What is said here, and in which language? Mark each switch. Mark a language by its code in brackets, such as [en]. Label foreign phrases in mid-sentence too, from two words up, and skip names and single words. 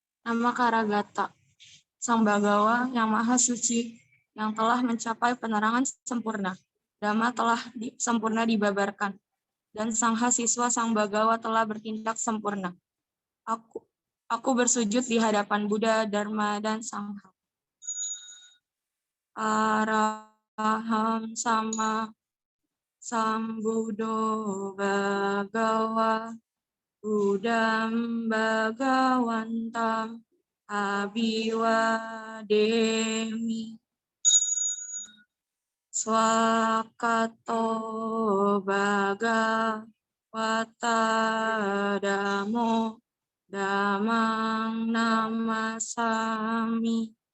[id] Nama Karagata, Sang Bagawa yang Maha Suci, yang telah mencapai penerangan sempurna. Dhamma telah sempurna dibabarkan, dan Sang Hasiswa Sang Bagawa telah bertindak sempurna. Aku bersujud di hadapan Buddha, Dharma, dan Sangha. [pi] Araham sama Sambuddho Bhagawa Buddham Bhagavantam Abhiwademi Swakato Bhagavata Dhammo Dhammang Namasami